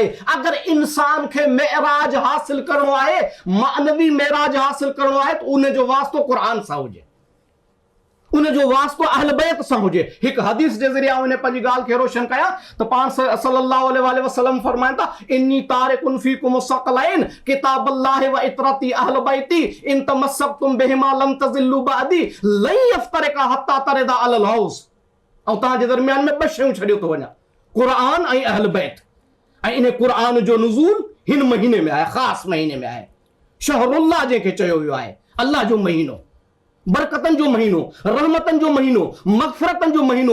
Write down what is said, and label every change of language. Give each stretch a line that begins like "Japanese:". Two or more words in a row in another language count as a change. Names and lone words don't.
Sindhi: अगर इंसान खे मेराज हासिल करणो आहे, मानवी मेराज हासिल करणो आहे, त उन जो वास्तो क़ुरान सां हुजे, उन जो वास्तो अहल बैत सां हुजे। हिकु हदीस जे ज़रिए उन पंहिंजी ॻाल्हि खे रोशन कया त पाण
Arabic: صلى الله عليه وسلم
Sindhi: फरमाइनि था,
Arabic: إني تارك فيكم الثقلين كتاب الله وعترتي أهل بيتي إن تمسكتم بهما لن تضلوا بعدي لن يفترقا حتى يردا على الحوض.
Sindhi: ऐं तव्हां जे दरमियान में ॿ शयूं छॾियो थो वञा, क़ुरान ऐं अहल बैत। ऐं इन क़ुरान जो नुज़ूल हिन महीने में आहे, ख़ासि महीने में आहे। शहरुल्लाह जंहिंखे चयो वियो आहे, अल्लाह जो महीनो, बरकतन जो महीनो, रहमतन जो महीनो, मग़फ़िरतन जो महीनो।